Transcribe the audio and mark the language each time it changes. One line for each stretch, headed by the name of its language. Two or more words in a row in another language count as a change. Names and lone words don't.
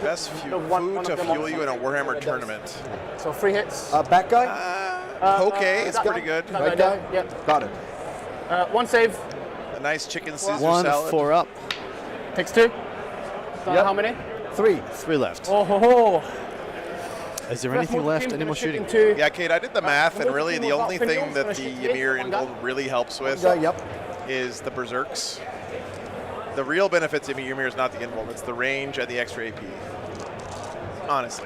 English: Best food to fuel you in a Warhammer tournament. So 3 hits. Back guy? Okay, it's that pretty guy? good. That Right guy, guy? yeah. Got it. 1 save. A nice chicken Caesar 1, salad. 4 up. Takes 2. So Yep. how many? 3. 3 left. Oh ho ho. Is there anything left? Any more shooting? Yeah, Kate, I did the math, and really the only thing that the Ymir in gold really helps with is the berserks. The real benefits of Ymir is not the invuln, it's the range and the extra AP. Honestly.